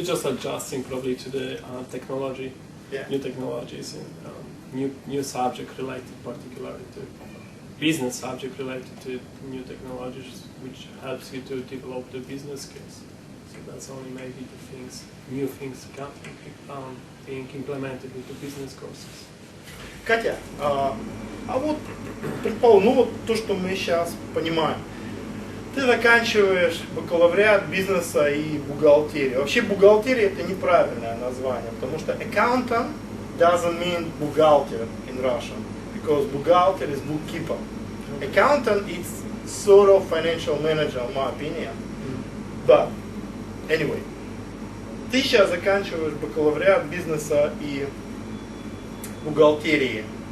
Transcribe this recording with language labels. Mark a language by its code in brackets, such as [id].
[en] Yeah, we're just adjusting probably to the technology, new technologies, and new subject related particularly to business subject related to new technologies, which helps you to develop the business skills. So that's only maybe the things, new things being implemented into business courses. [ru] Катя, а вот, предположим, ну вот то, что мы сейчас понимаем. Ты заканчиваешь бакалавриат бизнеса и бухгалтерии. Вообще бухгалтерия это неправильное название, потому что [en] accountant doesn't mean buhalter in Russian, because buhalter is bookkeeper. Accountant is sort of financial manager, in my opinion. But anyway, [ru] ты сейчас заканчиваешь бакалавриат бизнеса и бухгалтерии.